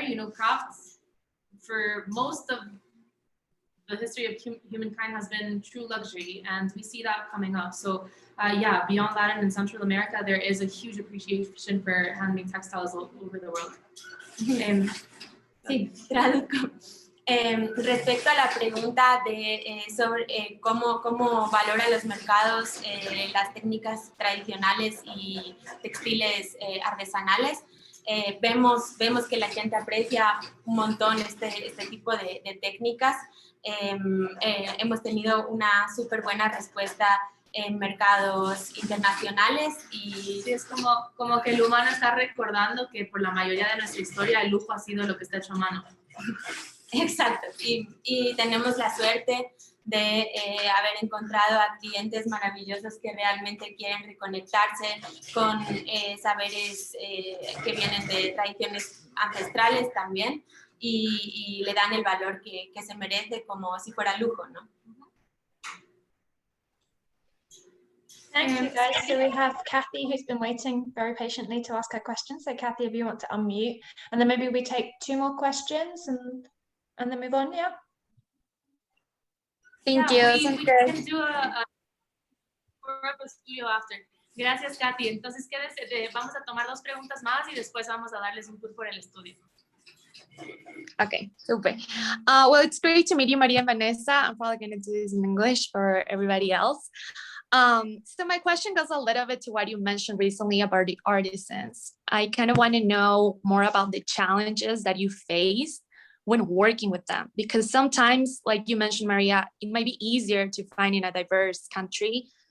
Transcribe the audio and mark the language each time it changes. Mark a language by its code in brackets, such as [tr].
[en] You know, crafts for most of the history of humankind has been true luxury, and we see that coming up. So yeah, beyond that and in Central America, there is a huge appreciation for handmade textiles all over the world. [es] Sí, traduzco. Respecto a la pregunta sobre cómo valoran los mercados las técnicas tradicionales y textiles artesanales, vemos que la gente aprecia un montón este tipo de técnicas. Hemos tenido una súper buena respuesta en mercados internacionales y sí, es como que el humano está recordando que por la mayoría de nuestra historia el lujo ha sido lo que está hecho a mano. Exacto, y tenemos la suerte de haber encontrado a clientes maravillosos que realmente quieren reconectarse con saberes que vienen de tradiciones ancestrales también y le dan el valor que se merece como si fuera lujo, ¿no? [en] Thank you, guys. So we have Kathy, who's been waiting very patiently to ask her question. So Kathy, if you want to unmute, and then maybe we take 2 more questions and then move on, yeah? Thank you. We can do a studio after. [es] Gracias, Katy. Entonces, quédese, vamos a tomar 2 preguntas más y después vamos a darles un tour por el estudio. [en] Okay, super. Well, it's great to meet you, Maria and Vanessa. I'm probably going to do this in English for everybody else. So my question goes a little bit to what you mentioned recently about the artisans. I kind of want to know more about the challenges that you face when working with them, because sometimes, like you mentioned, Maria, it might be easier to find in a diverse country